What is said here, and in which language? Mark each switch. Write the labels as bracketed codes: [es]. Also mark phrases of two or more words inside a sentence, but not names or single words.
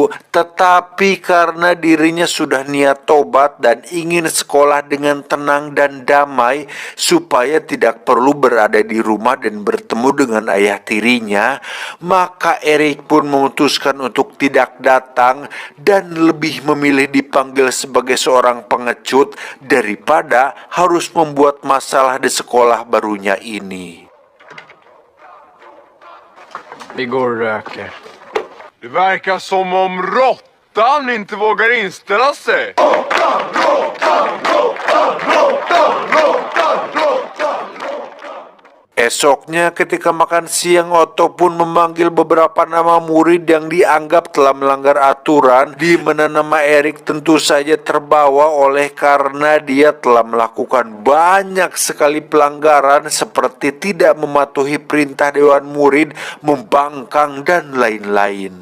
[id] Tetapi karena dirinya sudah niat tobat dan ingin sekolah dengan tenang dan damai supaya tidak perlu berada di rumah dan bertemu dengan ayah tirinya, maka Erik pun memutuskan untuk tidak datang dan lebih memilih dipanggil sebagai seorang pengecut daripada harus membuat masalah di sekolah barunya ini. [sv] Vi går och röker. Det verkar som om råttan inte vågar inställa sig. [id] Esoknya ketika makan siang, Otto pun memanggil beberapa nama murid yang dianggap telah melanggar aturan, di mana nama Erik tentu saja terbawa oleh karena dia telah melakukan banyak sekali pelanggaran seperti tidak mematuhi perintah dewan murid, membangkang, dan lain-lain.